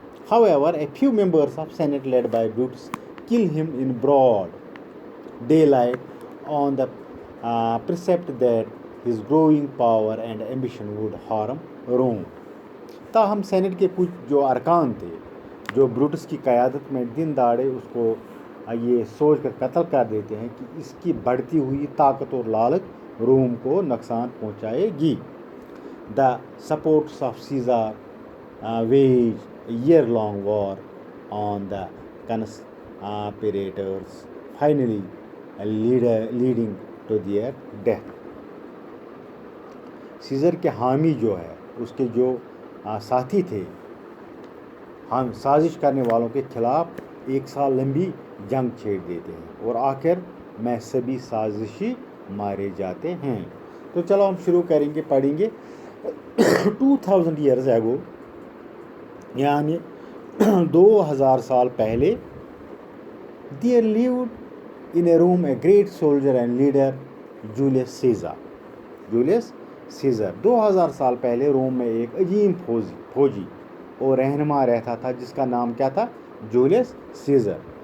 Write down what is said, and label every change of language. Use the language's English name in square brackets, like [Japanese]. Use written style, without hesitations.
[English] However, a few members of Senate led by Brutus kill him in broad daylight on the precept that his growing power and ambition would harm Rome. [Urdu] تاہم Saint کے کچھ جو ارکان تھے جو Brutus کی قیادت میں دن دہاڑے اس کو یہ سوچ کر قتل کر دیتے ہیں کہ اس کی بڑھتی ہوئی طاقت اور لالچ روم کو نقصان پہنچائے گی. [English] The supporters of Caesar waged a year-long war on the conspirators, finally leading to their death. [Urdu] Scissor کے حامی جو ہے اس کے جو ساتھی تھے ہم سازش کرنے والوں کے خلاف 1 سال لمبی جنگ چھیڑ دیتے ہیں اور آخر میں سبھی سازشی مارے جاتے ہیں. تو چلو ہم شروع کریں گے پڑھیں گے. [English] 2000 years ago [Urdu] یعنی 2000 سال پہلے [English] there lived in a Rome a great soldier and leader Julius Caesar. [Urdu] Julius Caesar 2000 سال پہلے روم میں ایک عظیم فوجی اور رہنما رہتا تھا جس کا نام کیا تھا؟ Julius scissor.